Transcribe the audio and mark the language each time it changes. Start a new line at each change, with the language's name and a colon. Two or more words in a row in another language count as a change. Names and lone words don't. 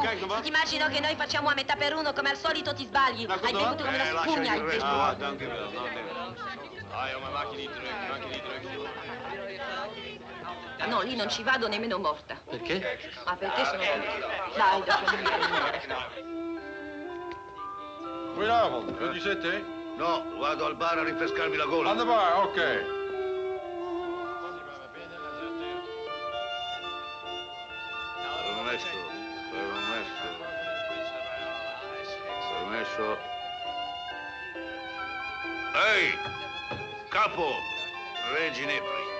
Italian: Se ti immagino che noi facciamo a metà per uno, come al solito ti sbagli. Hai bevuto come una spugna. il resto, No, lì non ci vado nemmeno morta. Perché? Ma perché sono tutti... Dai, dopo mi
Dutch: Goedenavond, kunt u zitten?
Italian: No, vado al bar a rinfrescarmi la gola.
Dutch: Aan de bar, oké.
Italian: Permesso. Ehi, capo, 3 ginepri.